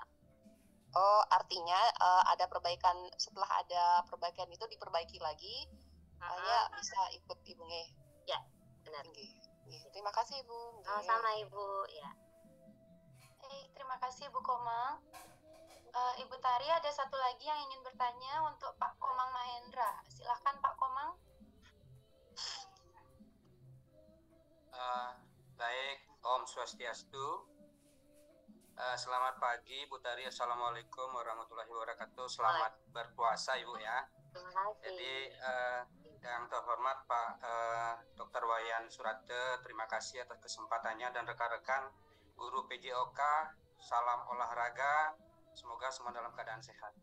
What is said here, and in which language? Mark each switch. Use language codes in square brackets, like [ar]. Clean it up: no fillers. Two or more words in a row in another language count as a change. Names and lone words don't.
[id] Oh, artinya ada perbaikan, setelah ada perbaikan itu diperbaiki lagi, hanya bisa ikut Ibu nge. Ya, benar. Terima kasih Ibu. Sama-sama Ibu, ya. Terima kasih Bu Komang. Ibu Tari ada satu lagi yang ingin bertanya untuk Pak Komang Mahendra. Silahkan Pak Komang. Baik, Om Swastiastu. Selamat pagi Bu Tari, [ar] السلام عليكم ورحمة الله وبركاته. [id] Selamat berpuasa Ibu ya. Jadi yang terhormat Pak Dr. Wayan Surate, terima kasih atas kesempatannya dan rekan-rekan guru PJOK, salam olahraga, semoga semua dalam keadaan sehat.